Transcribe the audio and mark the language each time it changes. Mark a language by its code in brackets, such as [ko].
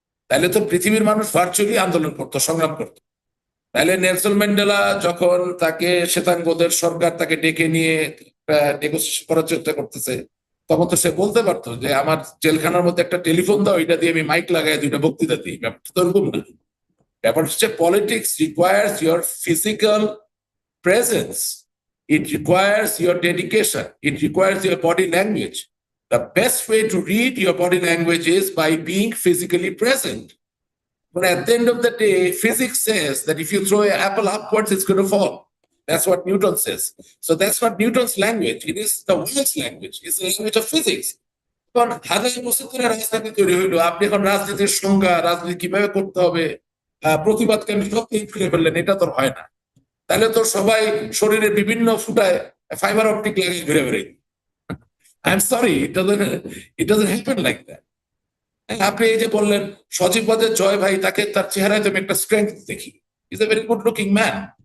[bn] তাহলে তো পৃথিবীর মানুষ ভার্চুয়ালি আন্দোলন করতো, সংগ্রাম করতো। তাহলে নেলসন ম্যান্ডেলা যখন তাকে শ্বেতাঙ্গদের সরকার তাকে ডেকে নিয়ে নেগোসিয়েশন করার চেষ্টা করতেছে, তখন তো সে বলতে পারতো যে আমার জেলখানার মধ্যে একটা টেলিফোন দাও, এটা দিয়ে আমি মাইক লাগাই 2টা বক্তৃতা দিই। ব্যাপারটা তো এরকম না। ব্যাপার হচ্ছে [en] Politics requires your physical presence, it requires your dedication, it requires your body language. The best way to read your body language is by being physically present. But at the end of the day, physics says that if you throw an apple upwards, it's going to fall. That's what Newton says. So that's not Newton's language. It is the world's language. It's the language of physics. [bn] এখন হাজার বছর ধরে রাজনীতি তৈরি হইলো, আপনি এখন রাজনীতির সংজ্ঞা, রাজনীতি কিভাবে করতে হবে, প্রতিবাদকে আমি সব ফিরে ফেললেন, এটা তো হয় না। তাহলে তো সবাই শরীরের বিভিন্ন ফুটায় ফাইবার অপটিক লাগিয়ে ঘুরে বেড়ে। [en] I am sorry, it doesn't happen like that. [bn] আপনি এই যে বললেন সজীব ওয়াজেদ জয় ভাই, তাকে তার চেহারায় তো আমি একটা স্ট্রেংথ দেখি, [en] Is a very good looking man.